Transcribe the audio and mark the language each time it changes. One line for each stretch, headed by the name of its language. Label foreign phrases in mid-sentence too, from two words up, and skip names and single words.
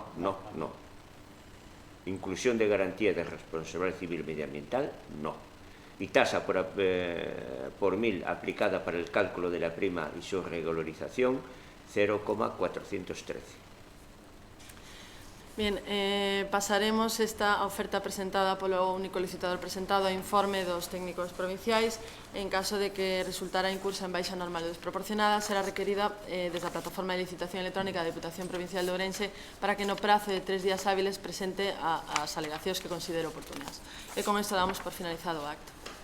Spanish: Inclusión de garantía de responsabilidad civil medioambiental, no. Y tasa por 1000 aplicada para el cálculo de la prima y su regularización, 0,413.
Galician: Bien, pasaremos esta oferta presentada polo único licitador presentado a informe dos técnicos provinciais. En caso de que resultara incursa en baixa normal ou desproporcionada, será requerida desde a plataforma de licitación electrónica da Diputación Provincial de Ourense para que no prazo de 3 días hábiles presente as alegacións que considere oportunas. E con isto damos por finalizado o acto.